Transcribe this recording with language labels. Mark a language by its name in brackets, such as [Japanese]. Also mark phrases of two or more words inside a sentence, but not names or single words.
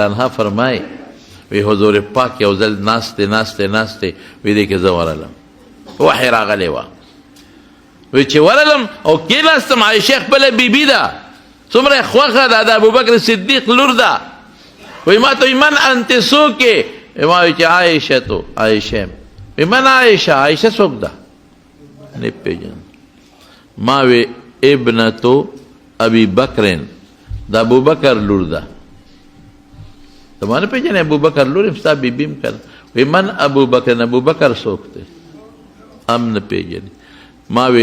[Pashto] عنها فرمای وی حضور پاک یو ځل ناستې وی دې کې زه ورغلم وحی راغلی وه وی چې ورغلم او کېناستم عائشہ خپله بیبي ده څومره خوښه ده د ابوبکر صدیق لور ده وی ما ته وی [Arabic] من انت [Pashto] څوک یې ما وی چې عائشہ تو عائشہ وی [Arabic] من عائشہ [Pashto] څوک ده نه پېژنم ما وی [Arabic] ابنتو ابي بکرن [Pashto] د ابوبکر لور ده ته ما نه پېژنې ابوبکر لور یم ستا بیبي م که وی [Arabic] من ابوبکر [Pashto] ابوبکر څوک دی هم نه پېژنې ما وی